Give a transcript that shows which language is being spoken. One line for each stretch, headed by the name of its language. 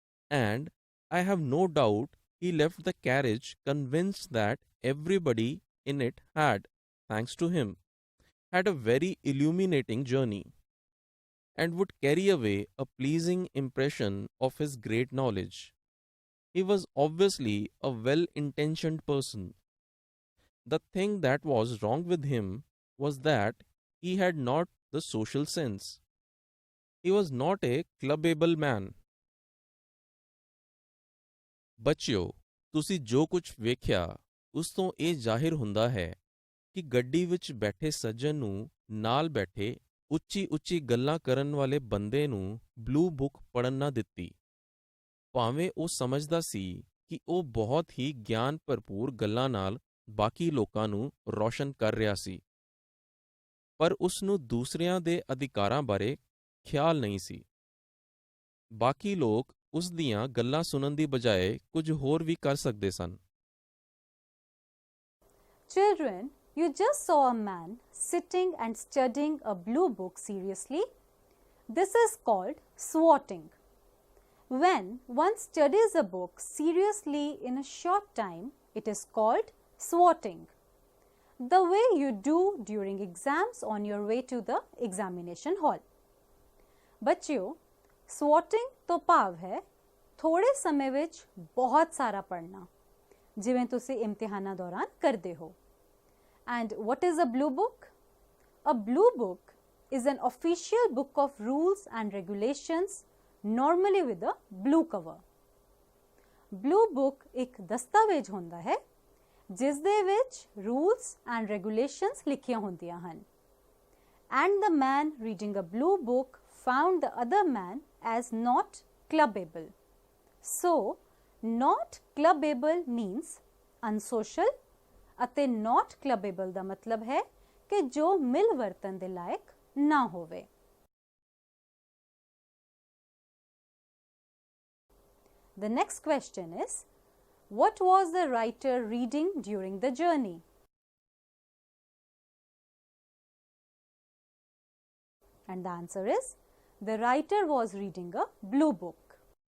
English: And I have no doubt he left the carriage convinced that everybody in it had, thanks to him, had a very illuminating journey, and would carry away a pleasing impression of his great knowledge. He was obviously a well-intentioned person. The thing that was wrong with him was that he had not the social sense. He was not a clubbable man.
Punjabi: ਬੱਚਿਓ, ਤੁਸੀਂ ਜੋ ਕੁਝ ਵੇਖਿਆ ਉਸ ਤੋਂ ਇਹ ਜ਼ਾਹਿਰ ਹੁੰਦਾ ਹੈ ਕਿ ਗੱਡੀ ਵਿੱਚ ਬੈਠੇ ਸੱਜਣ ਨੂੰ ਨਾਲ ਬੈਠੇ ਉੱਚੀ ਗੱਲਾਂ ਕਰਨ ਵਾਲੇ ਬੰਦੇ ਨੂੰ ਬਲੂ ਬੁੱਕ ਪੜ੍ਹਨ ਨਾ ਦਿੱਤੀ। ਭਾਵੇਂ ਉਹ ਸਮਝਦਾ ਸੀ ਕਿ ਉਹ ਬਹੁਤ ਹੀ ਗਿਆਨ ਭਰਪੂਰ ਗੱਲਾਂ ਨਾਲ ਬਾਕੀ ਲੋਕਾਂ ਨੂੰ ਰੌਸ਼ਨ ਕਰ ਰਿਹਾ ਸੀ, ਪਰ ਉਸ ਨੂੰ ਦੂਸਰਿਆਂ ਦੇ ਅਧਿਕਾਰਾਂ ਬਾਰੇ ਖਿਆਲ ਨਹੀਂ ਸੀ। ਬਾਕੀ ਲੋਕ ਉਸ ਦੀਆਂ ਗੱਲਾਂ ਸੁਣਨ ਦੀ ਬਜਾਏ ਕੁਝ ਹੋਰ ਵੀ ਕਰ ਸਕਦੇ ਸਨ।
English: Children, you just saw a man sitting and studying a blue book seriously. This is called swotting. When one studies a book seriously in a short time, it is called swotting. The way you do during exams on your way to the examination hall.
Punjabi: ਬੱਚਿਓ, swotting ਤੋਂ ਭਾਵ ਹੈ ਥੋੜੇ ਸਮੇਂ ਵਿੱਚ ਬਹੁਤ ਸਾਰਾ ਪੜ੍ਹਨਾ, ਜਿਵੇਂ ਤੁਸੀਂ ਇਮਤਿਹਾਨਾਂ ਦੌਰਾਨ ਕਰਦੇ ਹੋ।
English: And what is a blue book?
Punjabi: A blue book
English: is an official book of rules and regulations, normally with a blue cover.
Punjabi: Blue book ਇੱਕ ਦਸਤਾਵੇਜ਼ ਹੁੰਦਾ ਹੈ ਜਿਸ ਦੇ ਵਿੱਚ
English: rules and regulations
Punjabi: ਲਿਖੀਆਂ ਹੁੰਦੀਆਂ ਹਨ.
English: And the man reading a blue book found the other man as not clubbable. So, not clubbable means unsocial
Punjabi: ਅਤੇ not clubbable ਦਾ ਮਤਲਬ ਹੈ ਕਿ ਜੋ ਮਿਲ ਵਰਤਨ ਦੇ ਲਾਇਕ ਨਾ ਹੋਵੇ.
English: The next question is, what was the writer reading during the journey? And the answer is, the writer was reading a blue book.